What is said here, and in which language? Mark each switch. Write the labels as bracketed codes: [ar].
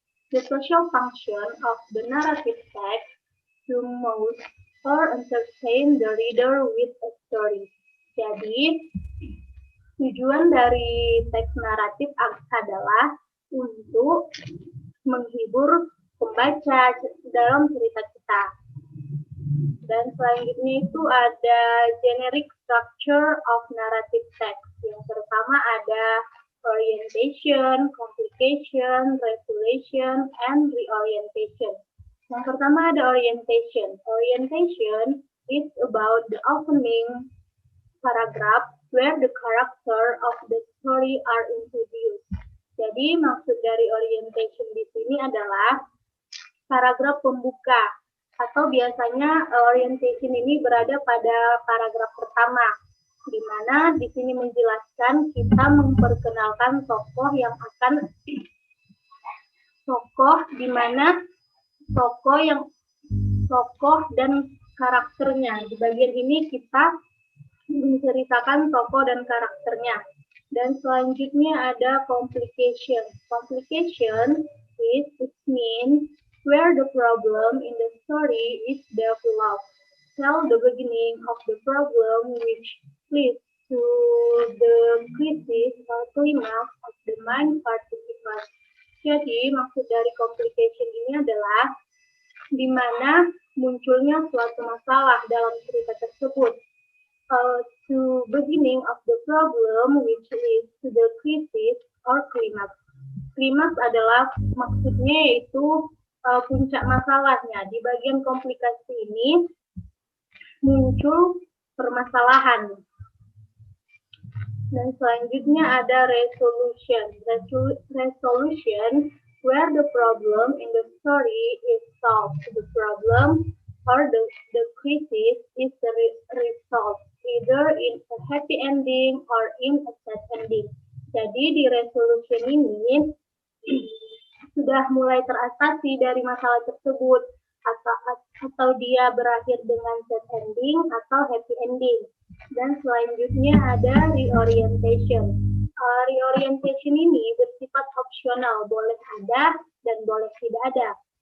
[en] The social function of the narrative text to motivate or entertain the reader with a story. [id] Jadi, tujuan dari teks naratif adalah untuk menghibur pembaca dalam cerita kita. Dan selanjutnya itu ada [en] generic structure of narrative text. [id] Yang pertama ada [en] orientation, complication, resolution, and reorientation. [id] Yang pertama ada orientation. [en] Orientation is about the opening paragraph where the character of the story are introduced. [id] Jadi maksud dari orientation di sini adalah paragraf pembuka. Atau biasanya orientation ini berada pada paragraf pertama, di mana di sini menjelaskan kita memperkenalkan tokoh yang akan di mana tokoh dan karakternya. Di bagian ini kita menceritakan tokoh dan karakternya. Dan selanjutnya ada complication. [en] Complication it means where the problem in the story is developed. Tell the beginning of the problem which leads to the crisis or climax of the main participant. [id] Jadi, maksud dari complication ini adalah di mana munculnya suatu masalah dalam cerita tersebut. [en] To beginning of the problem which leads to the crisis or climax. [id] Klimaks adalah maksudnya yaitu puncak masalahnya. Di bagian komplikasi ini muncul permasalahan. Dan selanjutnya ada resolution. [en] Resolution where the problem in the story is solved. The problem or the crisis is resolved either in a happy ending or in a sad ending. [id] Jadi di resolution ini sudah mulai teratasi dari masalah tersebut atau dia berakhir dengan [en] sad ending [id] atau [en] happy ending. [id] Dan selanjutnya ada reorientation. Reorientation ini bersifat opsional, boleh ada dan boleh tidak ada.